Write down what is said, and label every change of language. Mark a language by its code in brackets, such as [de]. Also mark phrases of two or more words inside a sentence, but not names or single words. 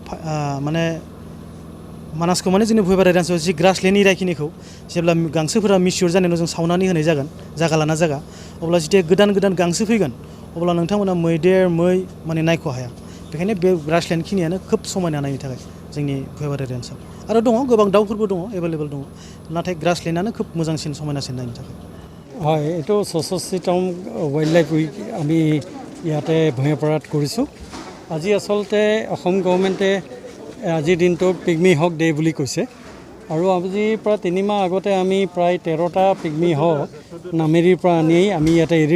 [brx] माने जोंनि भुयापारा रेन्जआव जि ग्रासलेण्ड एरियाखिनिखौ जेब्ला गांसोफोरा मिसियर जानायाव जों सावनानै होनाय जागोन जागा लाना जागा अब्ला जेथिया गोदान गांसो फैगोन अब्ला नोंथांमोना मैदेर मै माने नायख' हाया बेखायनो बे ग्रासलेण्ड खिनियानो खोब समायना नायनो थाखाय जोंनि भुयापारा रेन्जआव आरो दङ गोबां दाउफोरबो दङ एभेलेबल दङ नाथाय ग्रासलेण्डआनो खोब मोजांसिन समायनासिन नायनो थाखाय [as] হয় এইটো ৬৬তম [en] wild life week [as] আমি ইয়াতে ভুয়াপাৰাত কৰিছোঁ আজি আচলতে অসম গভৰ্ণমেণ্টে আজিৰ দিনটো [en] pygmy hawk day [as] বুলি কৈছে আৰু আজিৰ পৰা ৩ মাহ আগতে আমি প্ৰায় ১৩টা [en] pygmy hawk [as] নামেৰিৰ পৰা আনি আমি ইয়াতে এৰি